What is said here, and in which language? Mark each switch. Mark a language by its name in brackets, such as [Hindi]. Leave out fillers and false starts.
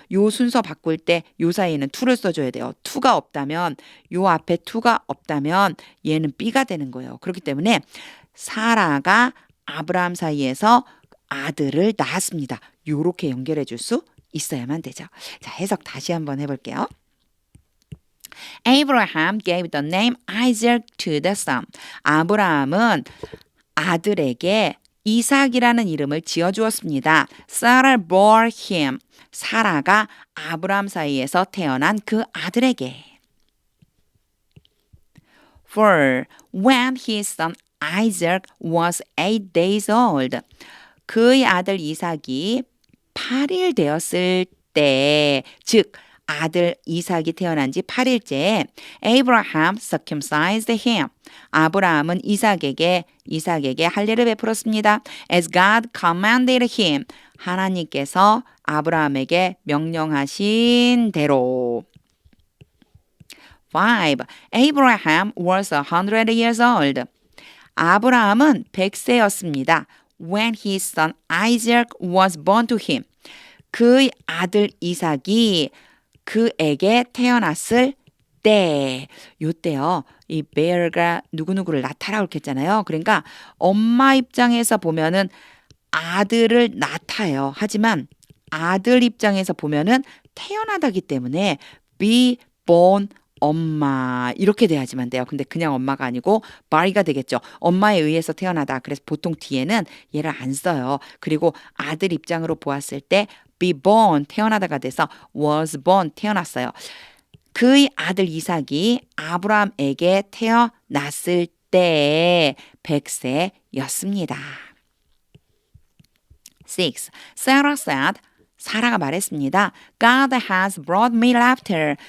[Korean] 요 순서 바꿀 때 요 사이에는 to를 써줘야 돼요. to가 없다면 요 앞에 to가 없다면 얘는 B가 되는 거예요. 그렇기 때문에 사라가 아브라함 사이에서 아들을 낳았습니다. 요렇게 연결해 줄 수 있어야만 되죠. 자, 해석 다시 한번 해볼게요. [English] Abraham gave the name Isaac to the son. [Korean] 아브라함은 아들에게 이삭이라는 이름을 지어주었습니다. [English] Sarah bore him. [Korean] 사라가 아브라함 사이에서 태어난 그 아들에게. [English] For when his son Isaac was 8 days old. [Korean] 그의 아들 이삭이 8일 되었을 때, 즉 아들 이삭이 태어난 지 8일째 [English] Abraham circumcised him. [Korean] 아브라함은 이삭에게 할례를 베풀었습니다. [English] As God commanded him. [Korean] 하나님께서 아브라함에게 명령하신 대로. [English] 5. Abraham was 100 years old. [Korean] 아브라함은 100세였습니다. [English] When his son Isaac was born to him. [Korean] 그의 아들 이삭이 그에게 태어났을 때, 요때요. 이 bear가 누구누구를 낳다라고 이렇게 했잖아요. 그러니까 엄마 입장에서 보면은 아들을 낳다예요. 하지만 아들 입장에서 보면은 태어나다기 때문에 be born 엄마 이렇게 돼야지만 돼요. 근데 그냥 엄마가 아니고 body가 되겠죠. 엄마에 의해서 태어나다. 그래서 보통 뒤에는 얘를 안 써요. 그리고 아들 입장으로 보았을 때 be born 태어나다가 돼서 was born 태어났어요. 그의 아들 이삭이 아브라함에게 태어났을 때 100세였습니다. [English] 6. Sarah said [Korean] 사라가 말했습니다. [English] God has brought me laughter.